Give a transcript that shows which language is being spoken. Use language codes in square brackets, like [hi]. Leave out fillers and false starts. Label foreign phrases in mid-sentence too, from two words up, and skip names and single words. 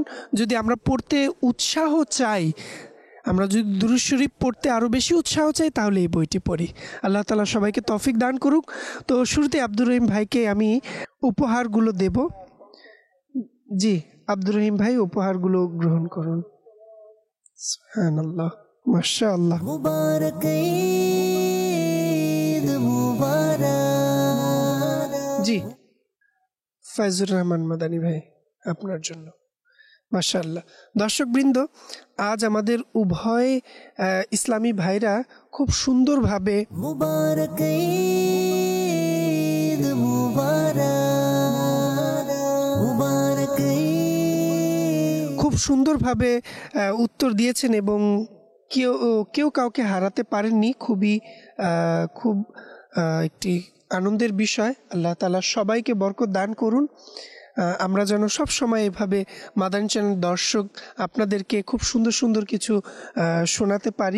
[bn] যদি আমরা পড়তে উৎসাহ চাই, আমরা যদি দুরূদ শরীফ পড়তে আরও বেশি উৎসাহ চাই, তাহলে এই বইটি পড়ি। আল্লাহ তাআলা সবাইকে তৌফিক দান করুক। তো শুরুতে আব্দুর রহিম ভাইকে আমি উপহারগুলো দেব। জি, আব্দুর রহিম ভাই উপহারগুলো গ্রহণ করুন। সুবহানাল্লাহ। মাশাআল্লাহ। [ur] مبارک عید مبارک. [bn] জি, ফয়জুর রহমান মাদানী ভাই, আপনার জন্য। মাশাআল্লাহ। দর্শকবৃন্দ, আজ আমাদের উভয় ইসলামী ভাইরা খুব সুন্দরভাবে [ur] مبارک عید مبارک. مبارک عید. [bn] খুব সুন্দরভাবে উত্তর দিয়েছেন এবং কেউ কেউ কাউকে হারাতে পারেননি। খুব একটি আনন্দের বিষয়। আল্লাহ তাআলা সবাইকে বরকত দান করুন। আমরা যেন সব সময় এভাবে মাদানী চ্যানেল দর্শক আপনাদেরকে খুব সুন্দর সুন্দর কিছু শোনাতে পারি।